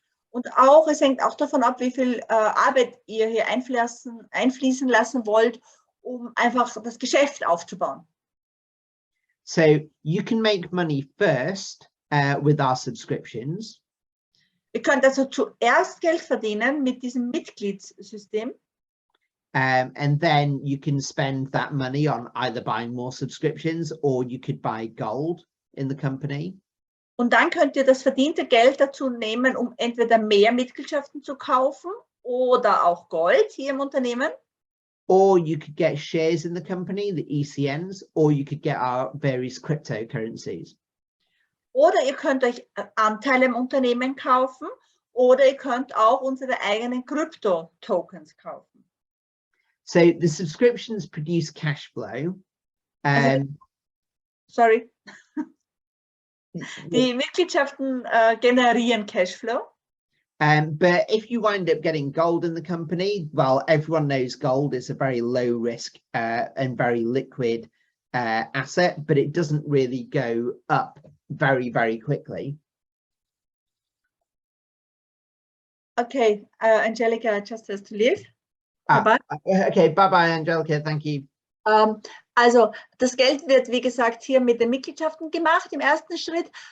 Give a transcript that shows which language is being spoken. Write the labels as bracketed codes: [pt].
[de] Und auch, es hängt auch davon ab, wie viel Arbeit ihr hier einfließen lassen wollt, um einfach das Geschäft aufzubauen. [en] So you can make money first with our subscriptions. [de] Ihr könnt also zuerst Geld verdienen mit diesem Mitgliedssystem. [en] And then you can spend that money on either buying more subscriptions, or you could buy gold in the company. [de] Und dann könnt ihr das verdiente Geld dazu nehmen, um entweder mehr Mitgliedschaften zu kaufen oder auch Gold hier im Unternehmen. [en] Or you could get shares in the company, the ECNs, or you could get our various cryptocurrencies. [de] Oder ihr könnt euch Anteile im Unternehmen kaufen, oder ihr könnt auch unsere eigenen Krypto-Tokens kaufen. [en] So the subscriptions produce cash flow. [de] Sorry. Die Mitgliedschaften generieren Cashflow. [en] But if you wind up getting gold in the company, well, everyone knows gold is a very low risk and very liquid asset, but it doesn't really go up very, very quickly. Okay, Angelica just has to leave. Bye-bye. Okay, bye-bye, Angelica. Thank you. [de] Also das Geld wird, wie gesagt, hier mit den Mitgliedschaften gemacht im ersten Schritt.